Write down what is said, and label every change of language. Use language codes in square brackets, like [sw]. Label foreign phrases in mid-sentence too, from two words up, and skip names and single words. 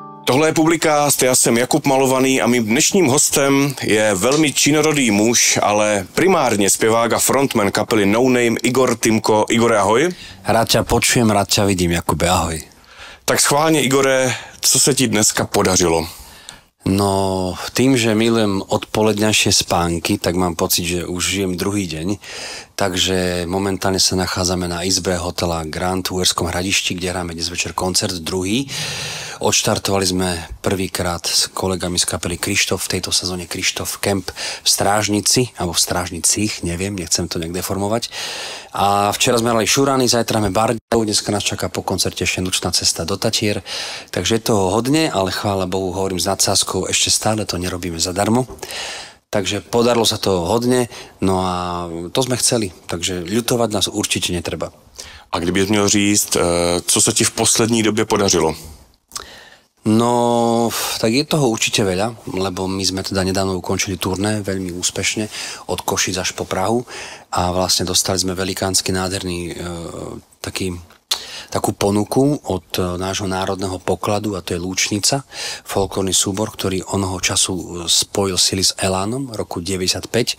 [cs] Tohle je Publicast, já jsem Jakub Malovaný a mým dnešním hostem je velmi činorodý muž, ale primárně zpěvák a frontman kapely No Name Igor Timko. Igore, ahoj. [sk] Rád ťa počujem, rád ťa vidím, Jakube, ahoj. [cs] Tak schválně, Igore, co se ti dneska podařilo? No, [sk] tým, že milujem odpoledňajšie spánky, tak mám pocit, že už žijem druhý deň. Takže momentálne sa nachádzame na izbe hotela Grand v Uherskom Hradišti, kde hráme dnes večer koncert druhý. Odštartovali sme prvýkrát s kolegami z kapely Krištof, v tejto sezóne Krištof Camp v Strážnici, alebo v Strážnicích, neviem, nechcem to nejak deformovať. A včera sme hrali Šurany, zajtra máme Bardov, dneska nás čaká po koncerte ešte nočná cesta do Tatier. Takže je toho hodne, ale chvála Bohu, hovorím s nadsázkou, ešte stále to nerobíme zadarmo. Takže podarilo sa to hodne, no a to sme chceli, takže ľutovať nás určite netreba. [cs] A kdybys měl říct, co se ti v poslední době podařilo? [sk] No, tak je toho určite veľa, lebo my sme teda nedávno ukončili turné veľmi úspešne od Košic až po Prahu a vlastne dostali sme velikánsky nádherný takú ponuku od nášho národného pokladu a to je Lúčnica, folklórny súbor, ktorý onoho času spojil sily s Elánom roku 95.